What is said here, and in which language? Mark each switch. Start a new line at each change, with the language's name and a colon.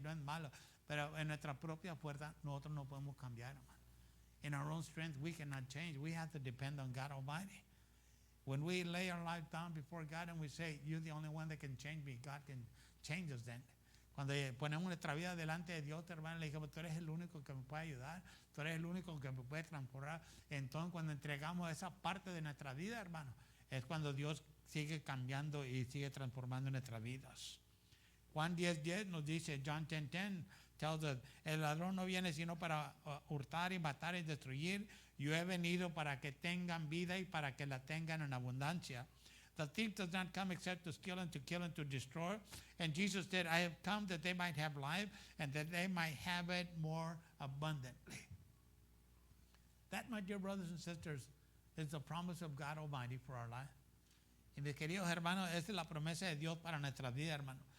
Spanish: No es malo. Pero en nuestra propia fuerza, nosotros no podemos cambiar, hermano.
English: In our own strength, we cannot change. We have to depend on God Almighty. When we lay our life down before God and we say, you're the only one that can change me, God can change us then.
Spanish: Cuando ponemos nuestra vida delante de Dios, hermano, le dijimos, tú eres el único que me puede ayudar, tú eres el único que me puede transformar. Entonces, cuando entregamos esa parte de nuestra vida, hermano, es cuando Dios sigue cambiando y sigue transformando nuestras vidas. Juan 10:10 nos dice,
English: John 10:10 tells us,
Spanish: el ladrón no viene sino para hurtar y matar y destruir. Yo he venido para que tengan vida y para que la tengan en abundancia.
English: The thief does not come except to kill and to destroy. And Jesus said, I have come that they might have life and that they might have it more abundantly. That, my dear brothers and sisters, is the promise of God Almighty for our life.
Spanish: Y mis queridos hermanos, esa es la promesa de Dios para nuestra vida, hermano.